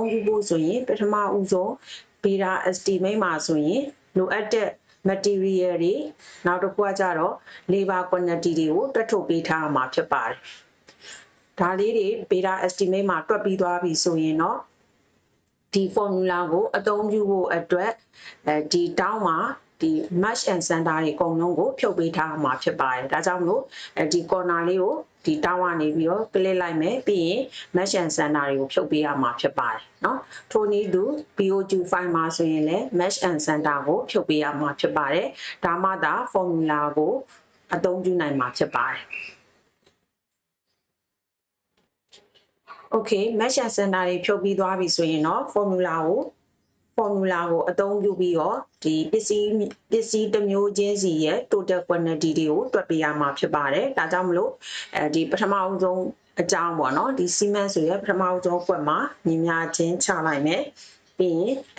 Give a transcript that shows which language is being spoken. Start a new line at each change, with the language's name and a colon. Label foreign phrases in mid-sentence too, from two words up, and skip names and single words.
Burmese: ပြုဖို့ဆိုရင်ပထမဦးဆုံး
English: beta estimate
Burmese: မှာဆိုရင်လိုအပ်တဲ့ material တွေနောက်တစ်ခုကကြတော့
English: labor quantity
Burmese: တွေကိုတွက်ထုတ်ပေးထားမှာဖြစ်ပါတယ် ဒါလေးတွေ
English: beta estimate
Burmese: မှာတွက်ပြီးသွားပြီဆိုရင်တော့ဒီ formula ကိုအသုံးပြုဖို့အတွက်ဒီတောင်းမှာဒီ
English: match and center
Burmese: တွေအကုန်လုံးကိုဖြုတ်ပေးထားမှာဖြစ်ပါတယ်ဒါကြောင့်မလို့ဒီ corner လေးကိုဒီတောင်းကနေပြီးတော့ click လိုက်မယ်ပြီးရင်
English: match and center
Burmese: တွေကိုဖြုတ်ပေးရမှာဖြစ်ပါတယ်เนาะထိုနည်းတူ
English: BOQ file
Burmese: မှာဆိုရင်လည်း
English: match and center
Burmese: ကိုဖြုတ်ပေးရမှာဖြစ်ပါတယ်ဒါမှသာ formula ကိုအသုံးပြုနိုင်မှာဖြစ်ပါတယ်
English: Okay match and center
Burmese: တွေဖြုတ်ပြီးသွားပြီဆိုရင်တော့ formula ကိုအသုံးပြုပြီးတော့ဒီပစ္စည်းတစ်မျိုးချင်းစီရဲ့
English: total quantity
Burmese: တွေကိုတွက်ပေးရမှာဖြစ်ပါတယ်ဒါကြောင့်မလို့ဒီပထမအဆုံးအကြောင်းပေါ့နော်ဒီ SUMIF ဆိုရပထမအဆုံးကွက်မှာညီမျှချင်းချလိုက်မယ်ပြီးရင်